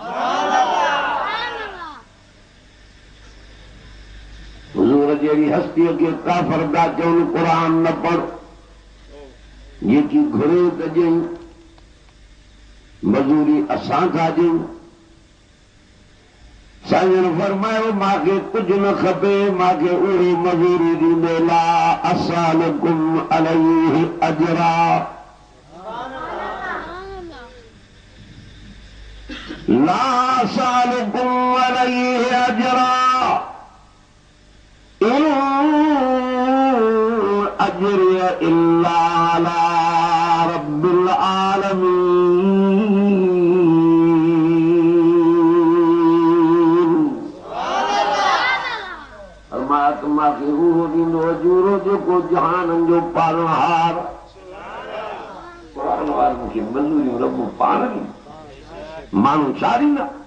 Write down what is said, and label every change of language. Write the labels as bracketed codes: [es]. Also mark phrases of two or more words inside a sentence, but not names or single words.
[sd] हुज़ूर जहिड़ी हस्तीअ खे काफ़िर था चवनि क़ुरान न पढ़, जेकी घुरे त ॾियईं, मज़ूरी असां था ॾियूं। साईं फरमायो मूंखे कुझु न खपे, मूंखे उहे मज़ूरी ॾींदे [ar] لا أسألكم عليه أجرا لا أسألكم عليه أجرا إن أجري إلا على رب العالمين. [sd] मांखे उहो ॾींदो अजूरो जेको जहाननि जो पालनहार। क़ुरान वारनि खे मज़ूरियूं रब पाण ॾींदो, माण्हू छा ॾींदा?